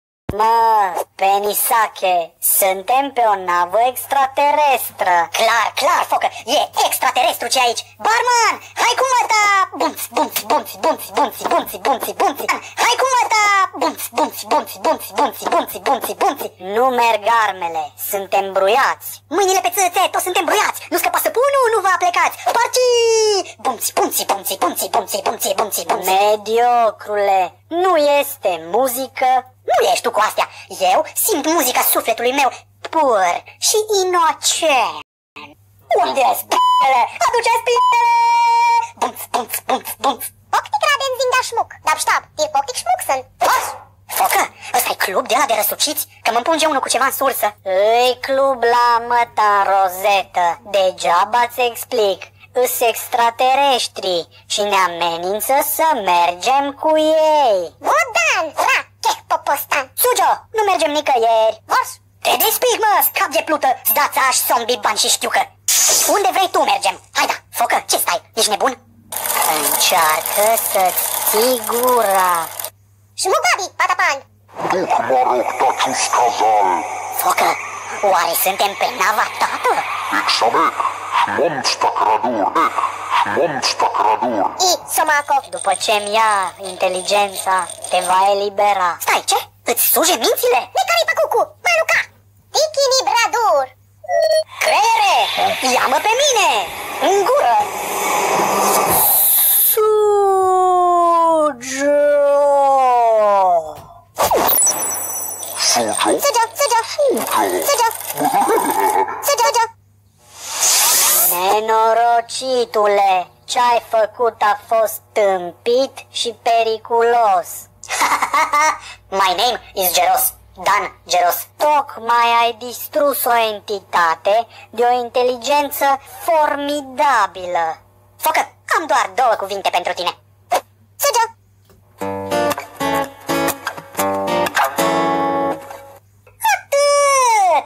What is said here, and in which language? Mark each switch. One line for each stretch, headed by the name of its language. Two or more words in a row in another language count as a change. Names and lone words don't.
Romanian: Mă, Penisake, suntem pe o navă extraterestră. Clar, clar, focă, e extraterestru ce aici. Barman, hai cu măta. Bunți, bunți, bunți, bunți, bunți, bunți, bunți, bunți. Hai cu măta. Bunți, bunți, bunți, bunți, bunți, bunți, bunți, bunți. Nu merg armele, suntem bruiați. Mâinile pe țâțe, toți suntem bruiați. Nu scăpa săpunul, nu vă aplecați. Parci! Bunți, bunți, bunți, bunți, bunți, bunți, bunți, bunți. Mediocrule, nu este muzică. Nu ești tu cu astea. Eu simt muzica sufletului meu pur și inocent. Unde-s p***ele? Aduceți p***ele! Bunț, bunț, bunț, bunț. Octic raden zinda șmuc. Dar ștab, tir octic șmuc sunt. Poți? Focă, ăsta-i club de ăla de răsuciți? Că mă împunge unul cu ceva în sursă. Îi club la măta în rozetă. Degeaba ți explic. Îs extraterestri și ne amenință să mergem cu ei. Bodan, ra, cheh popostan. Sujo, nu mergem nicăieri. Vos? Te despic, mă, scap de plută, dața-aș, sombi, bani și știucă. Unde vrei tu mergem? Hai da, focă, ce stai? Ești nebun? Încearcă să-ți ții gura. Șmugabi, patapan. Duc mă rog, tacius cazal. Focă, oare suntem pe nava tată? Ixamec, monsta cradur, monsta cradur. I, Somakov. După ce-mi ia inteligența, te va elibera. Stai, ce? Îți suje mințile? Necari pe cucu, Maluca. Echilibradur. Creiere, ia-mă pe mine, în gură. Sujo! Sujo? Sujo, Sujo, Sujo, Sujo. Nenorocitule, ce-ai făcut a fost tâmpit și periculos.
English: My name is Geros, Dan Geros.
Romanian: Tocmai ai distrus o entitate de o inteligență formidabilă. Focă, am doar 2 cuvinte pentru tine. Sujo. Atât!